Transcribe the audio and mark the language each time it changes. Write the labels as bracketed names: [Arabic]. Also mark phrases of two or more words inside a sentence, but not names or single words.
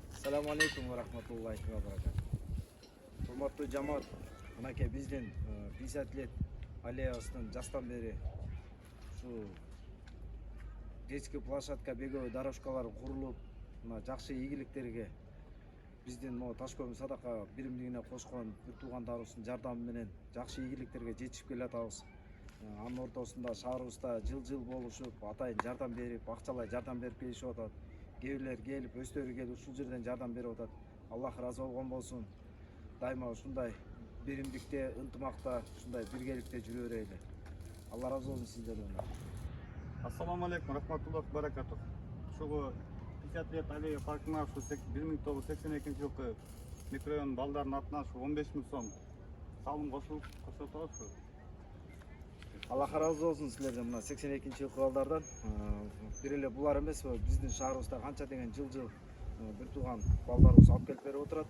[Arabic] السلام عليكم ورحمة الله وبركاته. [Kyrgyz] Hurmatly жамаат, мынакей биздин 50 лет аллеябыздын жастан бери ушу [Russian] детский площадка, беговой дорожкалар [Kyrgyz] курулуп, мына жакшы ийгиликтерге биздин могу Ташкөмүр садака биримдигине кошкон бир туугандарыбыздын жардамы менен жакшы ийгиликтерге жетишип келатабыз. Анын ортосунда шаарыбызда жыл болушуп, атайын жардам берип, акчалай жардам берип келишип атат. Кээ бирлер келип, өздөрү келип ушул жерден жардам берип атат. Аллах ыраазы болгон болсун. Дайыма ушундай биримдикте, ынтымакта, ушундай биргеликте жүрө берели. Алла ыраазы болсун сиздерден. [Arabic] السلام عليكم رحمة الله بركاته. [Kyrgyz] Ушул 50 лет аллея паркына ушу 1982 жылкы микрорайон балдардын атынан 15 000 сом салым кошуп атабыз. Аллах ыраазы болсун силерден. Мына 82 жылкы балдардан бир эле булар эмес, биздин шаарыбызда канча деген жыл бир тууган балдарыбыз алып келип берип отурат.